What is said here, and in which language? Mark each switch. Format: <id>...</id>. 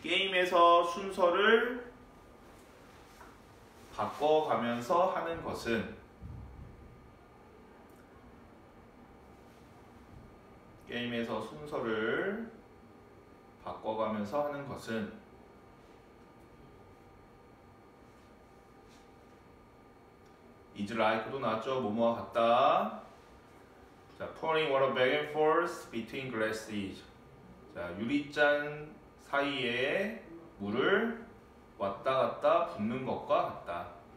<ko>게임에서 순서를 바꿔가면서 하는 것은 게임에서 순서를 바꿔가면서 하는 것은</ko> <en>is like</en> <ko>도 나왔죠. 뭐뭐와 같다.</ko> <en>자, pouring water back and forth between glasses.</en> <ko>자, 유리잔 사이에 물을 왔다 갔다 붓는 것과 같다.</ko>